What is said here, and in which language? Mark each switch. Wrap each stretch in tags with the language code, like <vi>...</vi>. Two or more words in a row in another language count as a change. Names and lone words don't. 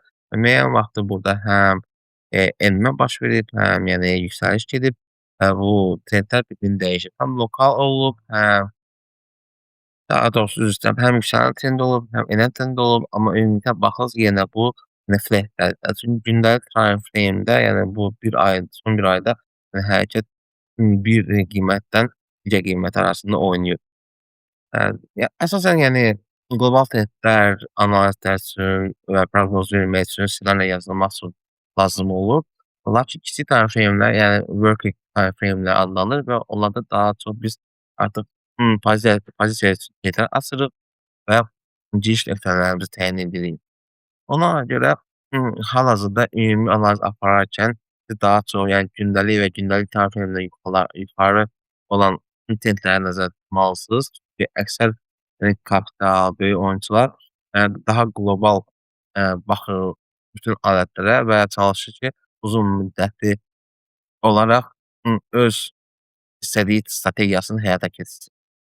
<az>Müəyyən vaxtdır burada həm enmə baş verib, həm yəni yüksəliş gedib və bu trendlər bir-birini dəyişir. Həm lokal olub, həm daha doğrusu üzr istəyirəm, həm yüksələn trend olub, həm enən trend olub, amma ümumiyyətlə baxsaq yenə bu fletlərdir. Çünki gündəlik</az> <en>time frame-</en> <az>də, yəni bu 1 ay, son 1 ayda hərəkət bir qiymətdən digər qiymət arasında oynayıb. Əsasən, yəni qlobal trendlər analizlər üçün və proqnoz vermək üçün ssenarilə yazılmaq üçün lazım olur. Lakin kiçik</az> <en>time frame-</en> <az>lər, yəni</az> <en>working time frame-</en> <az>lər adlanır və onlarda daha çox biz artıq pozisiya şirkətlər açırıq və giriş nöqtələrimizi təyin edirik. Ona görə hal-hazırda ümumi analiz apararkən biz daha çox, yəni gündəlik və gündəlik</az> <en>time frame-</en> <az>də yuxarı olan trendləri nəzərdə tutmalısınız. Çünki əksər kapital, böyük oyunçular daha qlobal baxır bütün alətlərə və çalışır ki, uzun müddətli olaraq öz istədiyi strategiyasını həyata keçirsin.</az>